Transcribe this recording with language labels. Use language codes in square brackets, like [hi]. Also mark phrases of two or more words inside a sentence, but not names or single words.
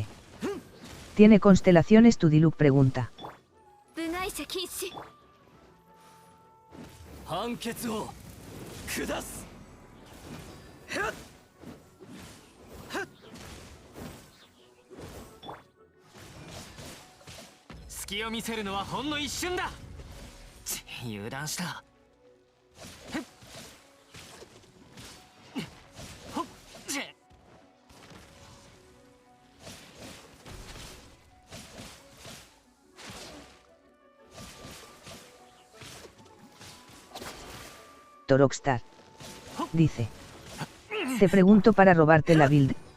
[es] ¿Tiene constelaciones tu Diluc? Pregunta. [ja] 部外者禁止。判決を下す。はっはっ。隙を見せるのはほんの一瞬だ。油断した。ほっち。 [es] Toroxtar. Dice. Te pregunto para robarte la build.